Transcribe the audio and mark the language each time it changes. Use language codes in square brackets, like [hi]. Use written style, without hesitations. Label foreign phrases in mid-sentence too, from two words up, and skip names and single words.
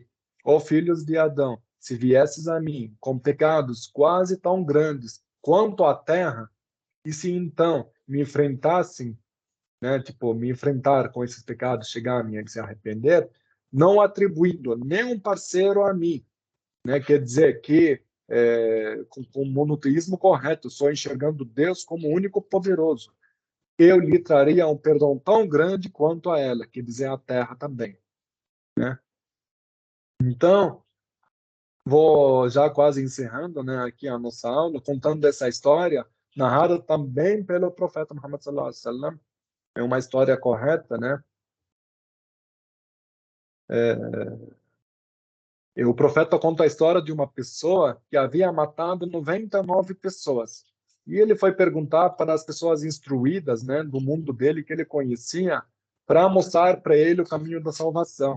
[pt] Ó filhos de Adão, se viesses a mim com pecados quase tão grandes quanto a terra, e se então me enfrentassem, né, tipo, me enfrentar com esses pecados, chegar a mim e se arrepender, não atribuindo nenhum parceiro a mim, né, quer dizer que com o monoteísmo correto, só enxergando Deus como o único poderoso, eu lhe traria um perdão tão grande quanto a ela, quer dizer, a terra também, né? Então, vou já quase encerrando, né, aqui a nossa aula, contando essa história, narrada também pelo profeta Muhammad [ar] صلى الله عليه وسلم. [pt] É uma história correta, né? E o profeta conta a história de uma pessoa que havia matado 99 pessoas. E ele foi perguntar para as pessoas instruídas, né, do mundo dele, que ele conhecia, para mostrar para ele o caminho da salvação.